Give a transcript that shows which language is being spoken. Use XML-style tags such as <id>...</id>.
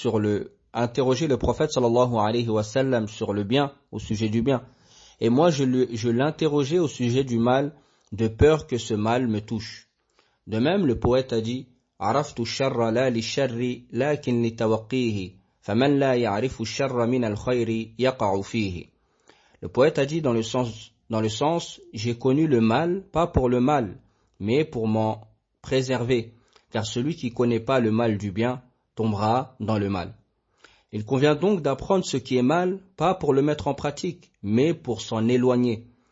<fr>Les gens interrogeaient le prophète sallallahu alayhi wa sallam sur le bien, au sujet du bien, et moi je l'interrogeais au sujet du mal de peur que ce mal me touche. De même, le poète a dit:</fr> <ar>عرفت الشر لا للشر لكن لتوقيه فَمَنْ لَا يَعْرِفُ الشَّرَّ مِنَ الْخَيْرِ يَقَعُ فِيهِ.</ar> <fr>Le poète a dit dans le sens, j'ai connu le mal, pas pour le mal, mais pour m'en préserver, car celui qui connaît pas le mal du bien tombera dans le mal. Il convient donc d'apprendre ce qui est mal, pas pour le mettre en pratique, mais pour s'en éloigner.</fr>